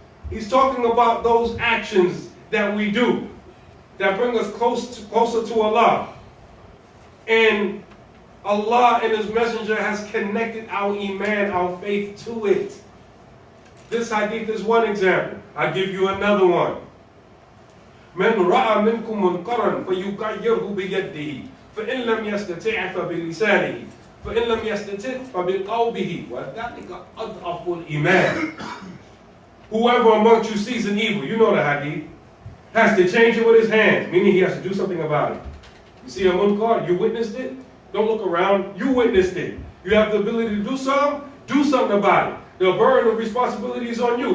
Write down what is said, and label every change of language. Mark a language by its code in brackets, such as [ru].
[en] He's talking about those actions that we do that bring us closer to Allah. And Allah and His Messenger has connected our iman, our faith to it. This hadith is one example. I'll give you another one. [ar] من رأى منكم منكرا فيغيره بيده فإن لم يستطع فبلسانه فإن لم يستطع فبقلبه وذلك أضعف الإيمان. [en] Whoever amongst you sees an evil, you know the hadith, has to change it with his hands, meaning he has to do something about it. You see a munkar, you witnessed it, don't look around, you witnessed it. You have the ability to do something about it. The burden of responsibility is on you.